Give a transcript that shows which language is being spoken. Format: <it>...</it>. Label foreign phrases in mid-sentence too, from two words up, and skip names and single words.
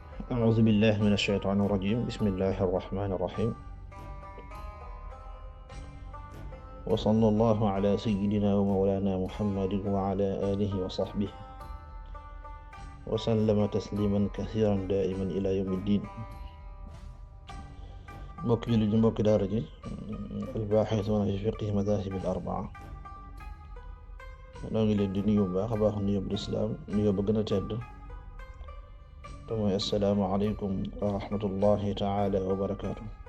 <ar>أعوذ بالله من الشيطان الرجيم بسم الله الرحمن الرحيم وصلى الله على سيدنا ومولانا محمد وعلى آله وصحبه وسلم تسليما كثيرا دائما إلى يوم الدين</ar> <wo>mbokk jullit yi mbokk daara ji</wo> <ar>الباحثون في فقه المذاهب الأربعة</ar> <wo>noo ngi leen di nuyu bu baax a baax nuyoo bu islaam nuyoo ba gën a tedd te mooy</wo> <ar>السلام عليكم ورحمة الله تعالى وبركاته.</ar>